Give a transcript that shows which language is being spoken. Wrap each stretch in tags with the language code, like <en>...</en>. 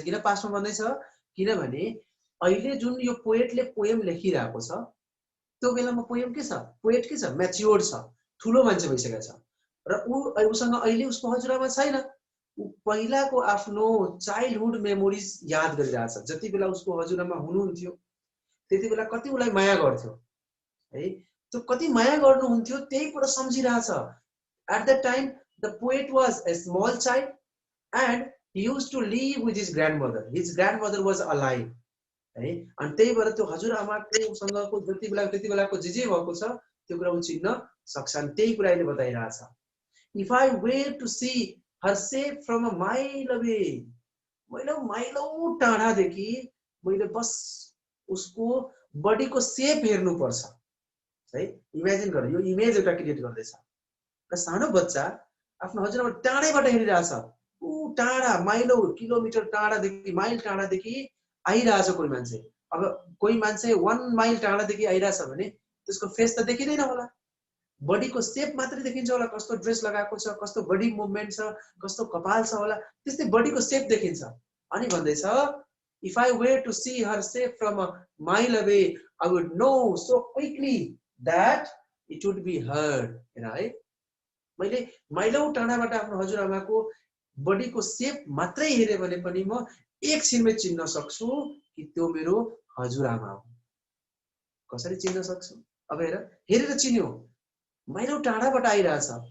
<ne>किन पास्टमा भन्दैछ, किनभने अहिले जुन यो पोएटले पोएम लेखिरहेको छ त्यो बेलामा पोएम के छ, पोएट के छ, म्याच्योर्ड छ, ठुलो मान्छे भइसकेको छ र उसँग अहिले उसको हजुरआमा छैन। पहिलाको आफ्नो चाइल्डहुड मेमोरिज याद गरिरहेछ। जति बेला उसको हजुरआमा हुनुहुन्थ्यो त्यति बेला कति उसलाई माया गर्थ्यो है, त्यो कति माया गर्नुहुन्थ्यो त्यही कुरा सम्झिरहेछ।</ne> <en>At the time the poet was a small child and he used to live with his grandmother, his grandmother was alive है।</en> <ne>अनि त्यही भएर त्यो हजुरआमाकोसँगको जति बेलाको जे भएको छ त्यो कुरा ऊ चिन्न सक्छ। अनि त्यही कुरा अहिले बताइरहेछ,</ne> <en>if I were to see her safe from a mile away,</en> <ne>माइलौँ टाढादेखि मैले बस उसको बडीको सेप हेर्नुपर्छ है। इमेजिन गर, यो इमेज एउटा क्रिएट गर्दैछ। र सानो बच्चा आफ्नो हजुरआमा टाढैबाट हेरिरहेछ, ऊ टाढा माइलौँ किलोमिटर टाढादेखि, माइल टाढादेखि आइरहेछ कोही मान्छे। अब कोही मान्छे 1 माइल टाढादेखि आइरहेछ भने त्यसको फेस त देखिँदैन होला, बडीको सेप मात्रै देखिन्छ होला, कस्तो ड्रेस लगाएको छ, कस्तो बडी मुभमेन्ट छ, कस्तो कपाल छ होला, त्यस्तै बडीको सेप देखिन्छ। अनि भन्दैछ,</ne> <en>If I were to see her safe from a mile away I would know so quickly that it would be heard, है।</en> <ne>मैले माइलौँ टाढाबाट आफ्नो हजुरआमाको बडीको सेप मात्रै हेरे भने पनि म एकछिनमै चिन्न सक्छु कि त्यो मेरो हजुरआमा हो। कसरी चिन्न सक्छु, अब हेरेर चिन्यो, माइलौँ टाढाबाट आइरहेछ।</ne>